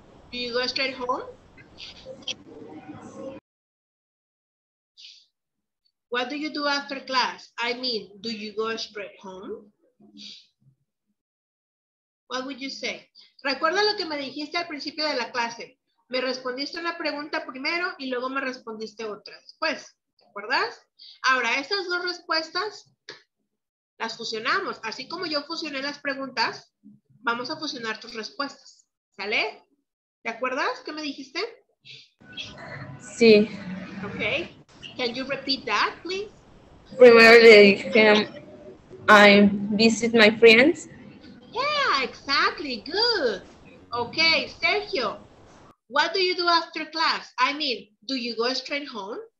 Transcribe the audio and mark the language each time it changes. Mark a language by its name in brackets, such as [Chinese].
[English] Do you go go straight home? What do you do after class? I mean, do you go straight home? What would you say? [Spanish] Recuerda lo que me dijiste al principio de la clase. Me respondiste una pregunta primero y luego me respondiste otra después. ¿Te acuerdas? Ahora, estas dos respuestas las fusionamos. Así como yo fusioné las preguntas, vamos a fusionar tus respuestas. ¿Sale? ¿Te acuerdas qué me dijiste? Sí. [English] Okay. Can you repeat that, please? [Spanish] Primero le dije, [English] I visit my friends. Yeah, exactly. Good. Okay, Sergio. What do you do after class? I mean, do you go straight home?